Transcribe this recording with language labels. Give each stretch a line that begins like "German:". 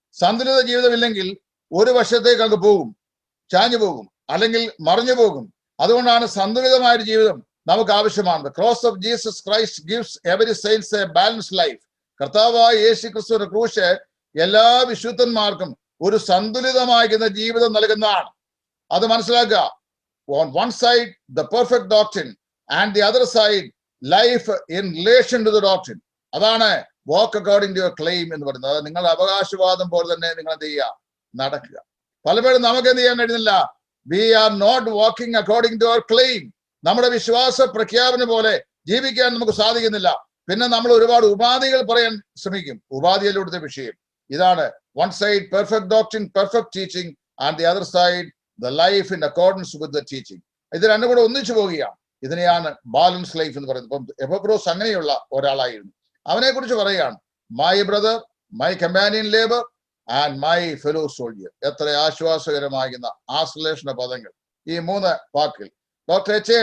Malayalam: സന്തുലിത ജീവിതം ഇല്ലെങ്കിൽ ഒരു വശത്തേക്ക് അങ്ങ് പോകും, ചാഞ്ഞു പോകും, അല്ലെങ്കിൽ മറിഞ്ഞു പോകും. അതുകൊണ്ടാണ് സന്തുലിതമായ ഒരു ജീവിതം നമുക്ക് ആവശ്യമാണ്.
English: The cross of Jesus Christ gives every saints a balanced life.
Malayalam: കർത്താവായ യേശു ക്രിസ്തുവിന്റെ ക്രൂശ് എല്ലാ വിശുദ്ധന്മാർക്കും ഒരു സന്തുലിതമായിരിക്കുന്ന ജീവിതം നൽകുന്നതാണ്. അത് മനസ്സിലാക്കുക.
English: On one side the perfect doctrine and the other side life in relation to the doctrine.
Malayalam: അതാണ്
English: walk according to your claim
Malayalam: എന്ന് പറയുന്നത്. അത് നിങ്ങളുടെ അവകാശവാദം പോലെ തന്നെ നിങ്ങൾ എന്ത് ചെയ്യുക, നടക്കുക. പലപ്പോഴും നമുക്ക് എന്ത് ചെയ്യാൻ കഴിയുന്നില്ല.
English: We are not walking according to our claim.
Malayalam: നമ്മുടെ വിശ്വാസ പ്രഖ്യാപനം പോലെ ജീവിക്കാൻ നമുക്ക് സാധിക്കുന്നില്ല. പിന്നെ നമ്മൾ ഒരുപാട് ഉപാധികൾ പറയാൻ ശ്രമിക്കും. ഉപാധിയിലൂടെ വിഷയം ഇതാണ്.
English: one side perfect doctrine, perfect teaching, and the other side the life in accordance with the teaching.
Malayalam: ഇത് രണ്ടും കൂടെ ഒന്നിച്ചു പോവുകയാണ്. ഇതിനെയാണ് ബാലൻസ് ലൈഫ് എന്ന് പറയുന്നത്. ഇപ്പം എപ്പബ്രോസ് അങ്ങനെയുള്ള ഒരാളായിരുന്നു. അവനെ കുറിച്ച് പറയുകയാണ്,
English: My brother, my companion labour and my fellow soldier.
Malayalam: എത്ര ആശ്വാസകരമാകുന്ന ആശ്ലേഷണ പദങ്ങൾ ഈ 3 വാക്കുകൾ. Doctor H. A.